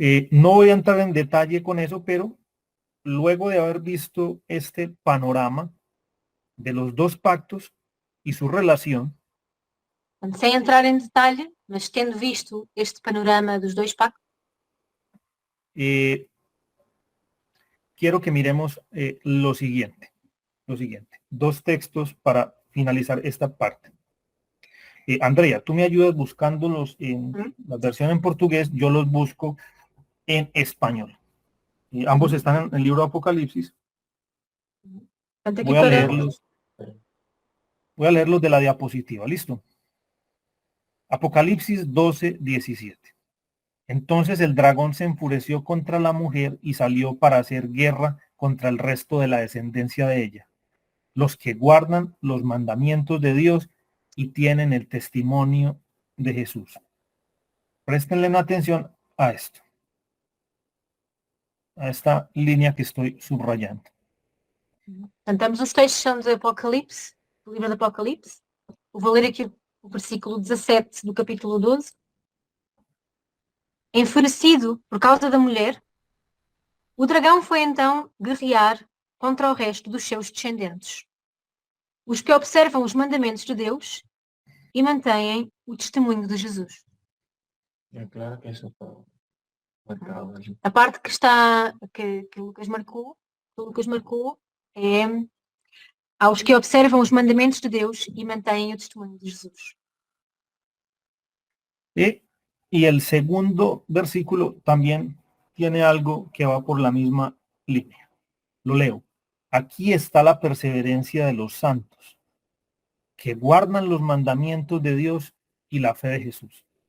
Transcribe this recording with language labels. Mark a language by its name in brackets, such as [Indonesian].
[Spanish] No voy a entrar en detalle con eso, pero luego de haber visto este panorama de los dos pactos y su relación, [Portuguese] Sem entrar em detalhe, mas tendo visto este panorama dos dois pactos, [Spanish] quiero que miremos lo siguiente. Dos textos para finalizar esta parte. Andrea, tú me ayudas buscándolos en la versión en portugués, yo los busco en español. Ambos están en el libro de Apocalipsis. Voy a leerlos de la diapositiva, ¿listo? Apocalipsis 12, 17. Entonces el dragón se enfureció contra la mujer y salió para hacer guerra contra el resto de la descendencia de ella, los que guardan los mandamientos de Dios y tienen el testimonio de Jesús. Préstenle atención a esto, a esta línea que estoy subrayando. [Portuguese] Portanto, os textos são do Apocalipse, do livro do Apocalipse. Vou ler aqui o versículo 17 do capítulo 12. Enfurecido por causa da mulher, o dragão foi então guerrear contra o resto dos seus descendentes, os que observam os mandamentos de Deus e mantêm o testemunho de Jesus. [Spanish] Claro que eso marcado. [Portuguese] A parte que o Lucas marcou é aos que observam os mandamentos de Deus e mantêm o testemunho de Jesus. [Spanish] Y el segundo versículo también tiene algo que va por la misma línea. Lo leo. Aquí está la perseverancia de los santos, que guardan los mandamientos de Dios y la fe de Jesús.